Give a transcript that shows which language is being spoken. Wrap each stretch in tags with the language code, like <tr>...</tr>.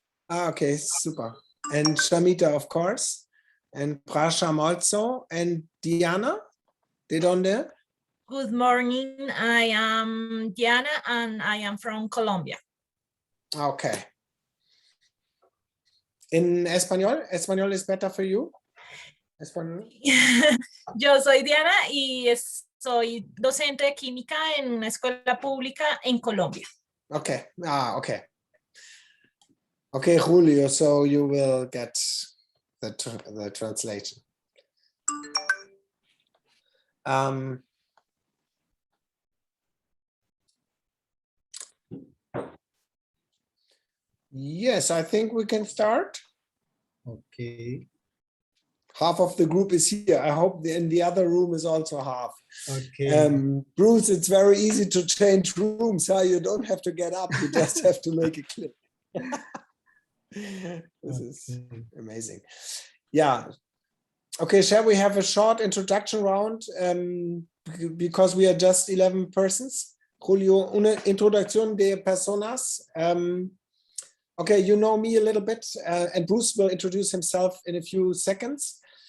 <en>Ah, okay, super. And Shamita, of course. And Prasham also. And Diana? ¿De dónde? Good morning. I am Diana and I am from Colombia. Okay. In español? Español is better for you? Español.</en> <es>Yo soy Diana y soy docente de química en una escuela pública en Colombia.</es> <en>Okay. Ah, okay. Okay, Julio, so you will get the translation. Yes, I think we can start. Okay. Half of the group is here. I hope in the other room is also half. Okay. Bruce, it's very easy to change rooms. Huh? You don't have to get up. You just have to make a click. This is amazing. Yeah. Okay, shall we have a short introduction round? Because we are just 11 persons.</en> <es>Julio, una introducción de personas.</es> <en>Okay, you know me a little bit, and Bruce will introduce himself in a few seconds.</en>